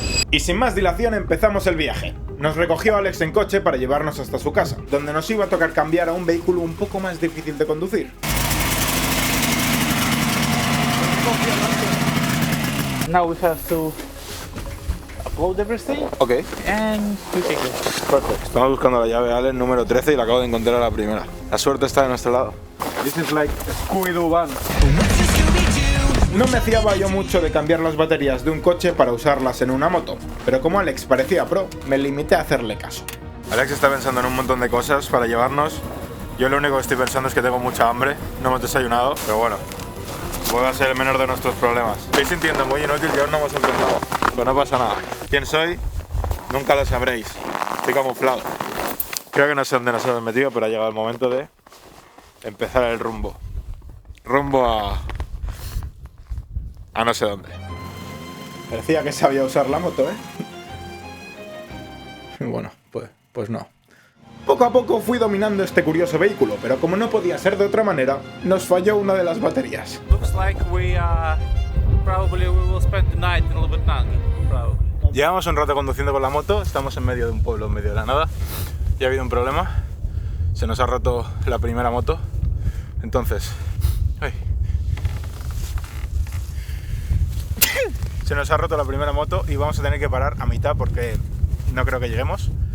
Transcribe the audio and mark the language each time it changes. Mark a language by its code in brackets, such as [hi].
[es] Y sin más dilación empezamos el viaje. Nos recogió Alex en coche para llevarnos hasta su casa, donde nos iba a tocar cambiar a un vehículo un poco más difícil de conducir. [en] Now we have to upload everything Ok. and we take it. [es] Perfecto. Estamos buscando la llave Allen número 13 y la acabo de encontrar a la primera. La suerte está de nuestro lado. [en] This is like Scooby-Doo van. [es] No me fiaba yo mucho de cambiar las baterías de un coche para usarlas en una moto, pero como Alex parecía pro, me limité a hacerle caso. Alex está pensando en un montón de cosas para llevarnos. Yo lo único que estoy pensando es que tengo mucha hambre, no hemos desayunado, pero bueno, puede ser el menor de nuestros problemas. Estoy sintiendo muy inútil y aún no hemos empezado, pero no pasa nada. ¿Quién soy? Nunca lo sabréis. Estoy camuflado. Creo que no sé dónde nos hemos metido, pero ha llegado el momento de empezar el rumbo. Rumbo a no sé dónde. Parecía que sabía usar la moto, ¿eh? Bueno, pues no. Poco a poco fui dominando este curioso vehículo, pero como no podía ser de otra manera, nos falló una de las baterías. [en] Looks like we probably we will spend the night in Lubetang, probably. [es] Llevamos un rato conduciendo con la moto, estamos en medio de un pueblo, en medio de la nada, y ha habido un problema. Se nos ha roto la primera moto, entonces... Se nos ha roto la primera moto y vamos a tener que parar a mitad porque no creo que lleguemos.